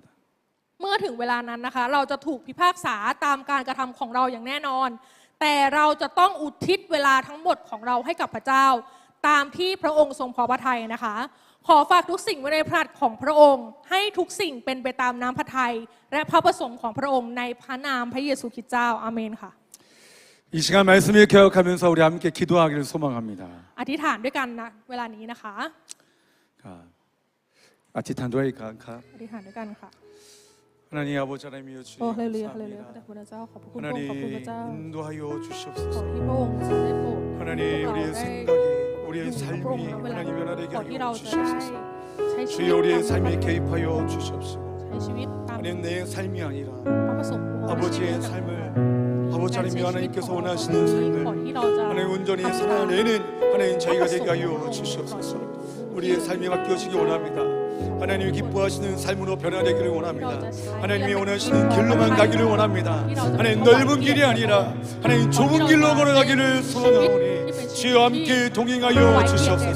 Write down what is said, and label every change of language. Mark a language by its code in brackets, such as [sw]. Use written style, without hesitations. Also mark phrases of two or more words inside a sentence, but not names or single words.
[th] เมื่อถึงเวลานั้นนะคะเราจะถูกพิพากษาตามการกระทำของเราอย่างแน่นอนแต่เราจะต้องอุทิศเวลาทั้งหมดของเราให้กับพระเจ้าตามที่พระองค์ทรงพอพระทัยนะคะขอฝากทุกสิ่งไว้ในพระหัตถ์ของพระองค์ให้ทุกสิ่งเป็นไปตามน้ำพระทัยและพระประสงค์ของพระองค์ในพระนามพระเยซูคริสต์เจ้าอาเมนค่ะ [ko] 이 시간 말씀을 기억하면서 우리 함께 기도하기를 소망합니다. [th] อธิษฐานด้วยกันนะเวลานี้นะคะ 어ธิษฐานด้วยกันครับ อธิษฐานด้วยกันค่ะ [ko] 하나님 아버지 하나님이여 주님 [th] โอ้ฮาเลลูยาฮาเลลูยา [ko] 감사합니다. [th] พระพระเจ้าขอบพระคุณพระองค์ขอบคุณพระเจ้า [ko] 하나님 인도하여 [th] ขอ [ko] 주시옵소서. [th] ที่พระองค์ทรงได้โปรด [ko] 하나님 [th] ให้พวกเรา [ko] 우리의 [th] ได้ [ko] 생각이 [th] อยู่ [ko] 우리의 [th] กับพระองค์ [ko] 삶이 [th] ณเวลา [ko] 하나님 [th] นี้ [ko] 변화되게 [th] ก่อนที่ [ko] 하여 [th] เราจะได้ [ko] 주시옵소서. [th] ใช้ชีวิต [ko] 주여 우리의 [th] ตาม [ko] 삶에 개입하여 주시옵시고 [th] ใช้ชีวิตตาม [ko] 하나님 내 삶이 아니라 [th] พระประสงค์ของพระชีวิ [ko] 아버지의 [th] ต [ko] 삶을 [th] การ [ko] 아버지 [th] ใช้ [ko] 하나님 [th] ชีวิต [ko] 하나님께서 [th] ของเรา [ko] 원하시는 [th] ก่อน [ko] 삶을 [th] ที่เราจะ [ko] 하나님 온전히 [th] ทำตาม [ko] 살아내는 하나님 저희가 되게 하여 [th] พระประสงค์ [ko] 주시옵소서. 우리의 삶이 바뀌어지기 원합니다. 하나님이 기뻐하시는 삶으로 변화되기를 원합니다. 하나님이 원하시는 길로만 가기를 원합니다. 하나님 넓은 길이 아니라 하나님 좁은 길로 걸어가기를 소원하오니 주여 함께 동행하여 주시옵소서.